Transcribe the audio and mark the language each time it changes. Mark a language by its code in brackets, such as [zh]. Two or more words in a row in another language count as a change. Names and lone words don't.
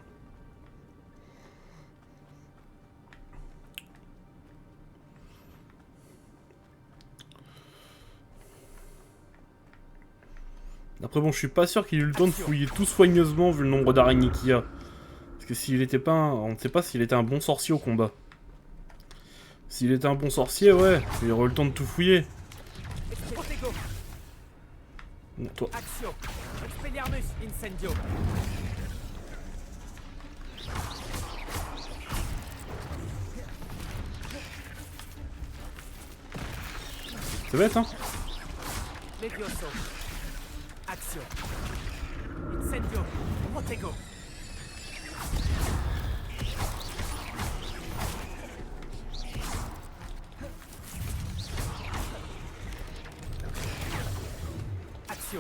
[fr] Après bon, je suis pas sûr qu'il ait eu le temps de fouiller tout soigneusement vu le nombre d'araignées qu'il y a. Parce que s'il était pas on ne sait pas s'il était un bon sorcier au combat. S'il était un bon sorcier, ouais, il aurait eu le temps de tout fouiller. Protego. Bon, toi. Accio. Expelliarmus. Incendio. C'est bête, hein. Levioso. Accio. Incendio. Protego. Accio.